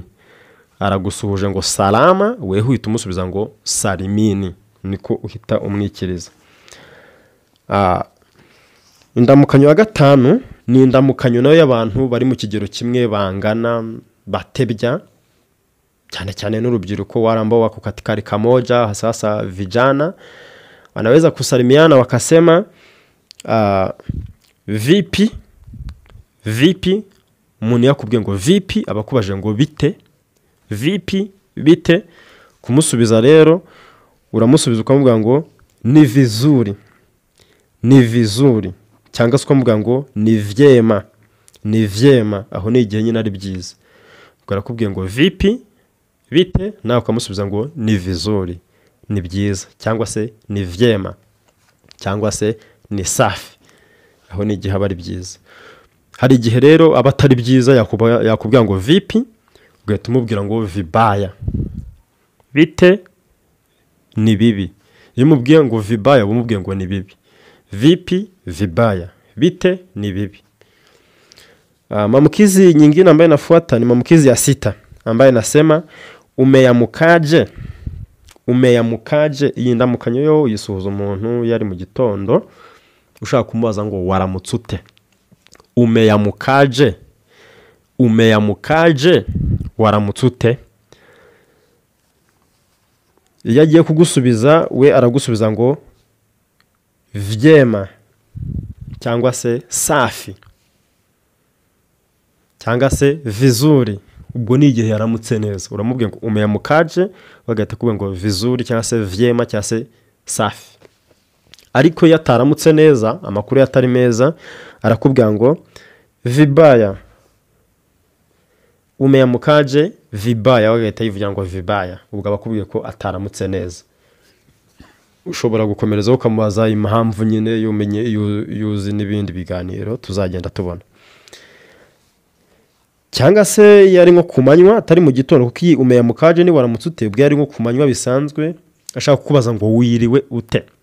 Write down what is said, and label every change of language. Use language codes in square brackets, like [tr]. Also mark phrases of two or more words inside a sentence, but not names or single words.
[rw] Aragusuhuje ngo salama, we uhita umusubiza ngo salimini, niko uhita umwikiriza. Indamukanyo ya gatanu ni indamukanyo nayo y'abantu bari mu kigero kimwe bangana batebya, cyane cyane n'urubyiruko, [sw] wale ambao wako katika rika moja, hasa vijana wanaweza kusalimiana wakasema vipi, vipi. [rw] Umuntu yakubwiye ngo vipi, abakubaje ngo bite, vipi, bite. Kumusubiza rero uramusubiza ukamubwira ngo [sw] ni vizuri, ni vizuri, [rw] cyangwa se ukamubwira ngo [sw] ni vyema, ni vyema. [rw] Aho ni igihe nyine ari byiza. Ukarakubwiye ngo vipi, bite, nawe ukamusubiza ngo [sw] ni vizuri, [rw] ni byiza, cyangwa se ni vyema, cyangwa se [sw] ni safi. [rw] Aho ni igihe aba ari byiza. Hari igihe rero aba atari byiza, yakubwira ngo vipi, ugahita umubwira ngo vibaya, bite, ni bibi. Iyo umubwiye ngo vibaya umubwiye ngo ni bibi. [sw] Vipi, vibaya, [rw] bite, ni bibi. [sw] Maamkizi nyingine ambayo inafuata ni maamkizi ya 6 ambayo inasema umeyamukaje, umeyamukaje. [rw] Iyi ndamukanyo yo yisuhuza umuntu yari mu gitondo ushaka kumubaza ngo waramutse ute. [sw] Umeyamukaje, umeyamukaje, [rw] waramutse ute. Iyo agiye kugusubiza we aragusubiza ngo vyema, cyangwa se safi, cyangwa se vizuri. Ubwo ni igihe yaramutse neza. Uramubwiye ngo umeyamukaje, bagahita kuvuga ngo vizuri cyangwa se vyema cyangwa se safi. Ariko yataramutse neza, amakuru yatari meza, arakubwira ngo vibaya, [sw] umeyamukaje vibaya, [rw] bagahita yivugira ngo vibaya. Ubwo abakubwiye ko ataramutse neza. Ushobora gukomereza ukamubaza impamvu nyine yumenye yuzi n'ibindi biganiro tuzagenda tubona. Cyangwa se yari nko kumanywa atari mu gitondo, kuko iyi umeyamukaje ni waramutse ute ubwo yari nko kumanywa bisanzwe, ashaka kukubaza ngo wiriwe ute.